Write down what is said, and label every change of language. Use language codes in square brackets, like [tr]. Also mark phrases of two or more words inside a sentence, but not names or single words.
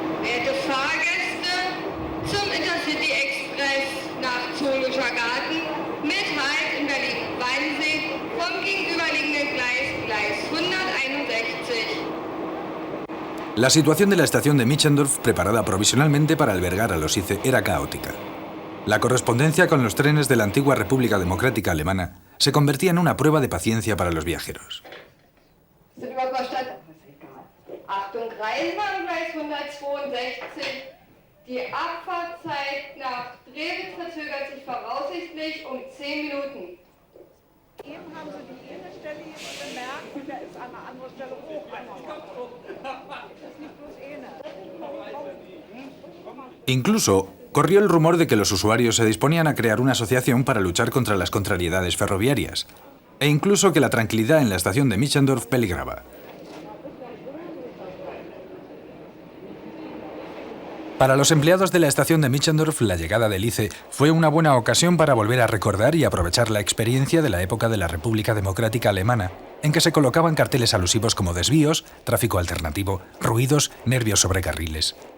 [de] Verehrte Fahrgäste, zum Intercity Express nach Zoologischer Garten mit Halt in Berlin-Weinsee vom gegenüberliegenden Gleis 161. [es] La situación de la estación de Michendorf, preparada provisionalmente para albergar a los ICE, era caótica. La correspondencia con los trenes de la antigua República Democrática Alemana se convertía en una prueba de paciencia para los viajeros. [de] Achtung, Rheinbahn, Gleis 162. Die Abfahrtzeit nach Drewitz verzögert sich voraussichtlich um 10 Minuten. Eben haben Sie die eine Stelle jetzt bemerkt und da ist eine andere Stelle hoch. Das ist nicht bloß eine. [es] Incluso corrió el rumor de que los usuarios se disponían a crear una asociación para luchar contra las contrariedades ferroviarias, e incluso que la tranquilidad en la estación de Michendorf peligraba. Para los empleados de la estación de Michendorf, la llegada del ICE fue una buena ocasión para volver a recordar y aprovechar la experiencia de la época de la República Democrática Alemana, en que se colocaban carteles alusivos como desvíos, tráfico alternativo, ruidos, nervios sobre carriles.